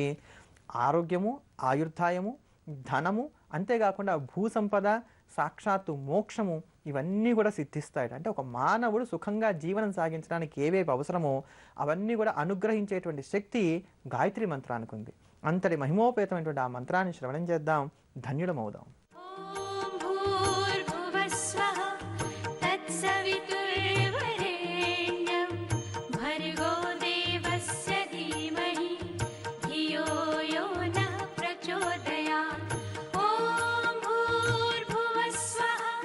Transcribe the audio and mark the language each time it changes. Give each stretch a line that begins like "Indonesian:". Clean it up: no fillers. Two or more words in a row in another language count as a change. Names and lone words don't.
Telugu: ఆరోగ్యము, ఆయుర్దాయము, ధనము, అంతేకాకుండా భూసంపద, సాక్షాత్తు మోక్షము ఇవన్నీ కూడా సిద్ధిస్తాయి. అంటే ఒక మానవుడు సుఖంగా జీవనం సాగించడానికి ఏవేవి అవసరమో అవన్నీ కూడా అనుగ్రహించేటువంటి శక్తి గాయత్రి మంత్రానికి ఉంది. అంతటి మహిమోపేతమైనటువంటి ఆ మంత్రాన్ని శ్రవణం చేద్దాం, ధన్యులమవుదాం.
Sanskrit: ॐ भूर्भुवस्वः तत्सवितुर्वरेण्यं भर्गो देवस्य धीमहि धियो यो नः प्रचोदयात् ॐ भूर्भुवस्वः